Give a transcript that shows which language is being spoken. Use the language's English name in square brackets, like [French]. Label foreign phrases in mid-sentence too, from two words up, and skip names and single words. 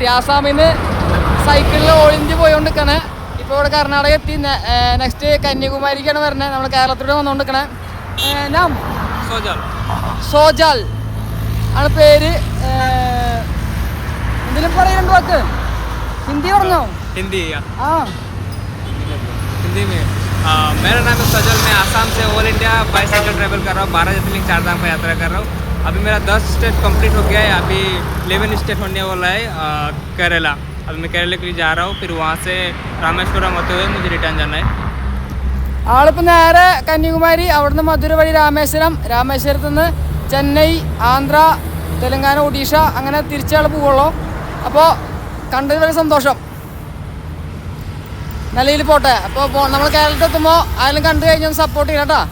[Malayalam] ആസാമിൽ നിന്ന് സൈക്കിളിൽ [English] all India [Malayalam] പോയോണ്ടിരിക്കണേ. ഇപ്പോൾ ഇവിടെ കർണാടക എത്തി. നെക്സ്റ്റ് കന്യാകുമാരിക്കാണ് വരുന്നത്. നമ്മൾ കേരളത്തിലൂടെ വന്നുകൊണ്ടിരിക്കണേ. നാം സോജാൽ ആണ് പേര്. എന്തെങ്കിലും പറയുന്നുണ്ട് വാക്ക്? ഹിന്ദി പറഞ്ഞോ? [Hindi] हिंदी हाँ हिंदी में मेरा नाम है सजल. मैं आसाम से [English] all India bicycle travel [Hindi] कर रहा हूँ. 12 ज्योतिर्लिंग 4 धाम का यात्रा कर रहा हूँ. अभी मेरा 10 [English] state complete [Hindi] हो गया है. अभी 11 स्टेट होने वाला है केरला. अभी मैं केरला के लिए जा रहा हूँ. फिर वहाँ से रामेश्वरम होते हुए मुझे रिटर्न जाना है. [Malayalam] ആളിപ്പോൾ നേരെ കന്യാകുമാരി, അവിടുന്ന് മധുര വഴി രാമേശ്വരം, രാമേശ്വരത്ത് നിന്ന് ചെന്നൈ, ആന്ധ്ര, തെലങ്കാന, ഒഡീഷ അങ്ങനെ തിരിച്ചാൾ പോവുള്ളൂ. അപ്പോൾ കണ്ടതിൽ വളരെ സന്തോഷം. നല്ല രീതിയിൽ പോട്ടെ. അപ്പോൾ നമ്മൾ കേരളത്തിലെത്തുമ്പോൾ ആരെങ്കിലും കണ്ടു കഴിഞ്ഞാൽ സപ്പോർട്ട് ചെയ്യാം കേട്ടോ.